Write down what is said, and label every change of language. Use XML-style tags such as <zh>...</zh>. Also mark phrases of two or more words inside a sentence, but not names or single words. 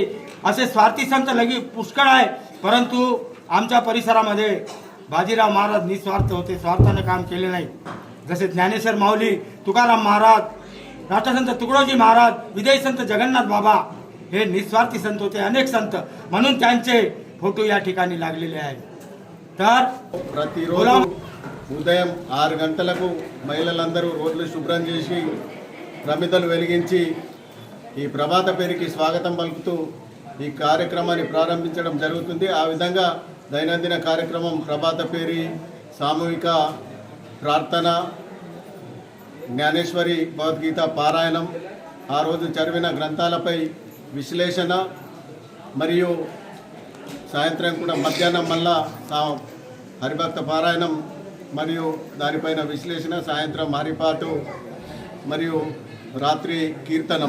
<mr>असे स्वार्थी संत लगी पुष्कळ आहे, परंतु आमच्या परिसरामध्ये बाजीराव महाराज निस्वार्थ होते, स्वार्थाने काम केले नाही. जसे ज्ञानेश्वर माऊली, तुकाराम महाराज, राष्ट्रसंत तुकडोजी महाराज, विजय संत जगन्नाथ बाबा हे निस्वार्थी संत होते. अनेक संत, म्हणून त्यांचे फोटो या ठिकाणी लागलेले आहेत. तर</mr> <te>ప్రతిరోజు ఉదయం 6 గంటలకు మహిళలందరూ రోడ్లు శుభ్రం చేసి ప్రమిదలు వెలిగించి ఈ ప్రభాత పేరుకి స్వాగతం పలుకుతూ ఈ కార్యక్రమాన్ని ప్రారంభించడం జరుగుతుంది. ఆ విధంగా దైనందిన కార్యక్రమం ప్రభాత పేరి, సామూహిక ప్రార్థన, జ్ఞానేశ్వరి భగవద్గీత పారాయణం, ఆ రోజు చదివిన గ్రంథాలపై విశ్లేషణ, మరియు సాయంత్రం కూడా మధ్యాహ్నం మళ్ళా హరిభక్త పారాయణం మరియు దానిపైన విశ్లేషణ, సాయంత్రం హరిపాటు మరియు రాత్రి కీర్తనం.</te>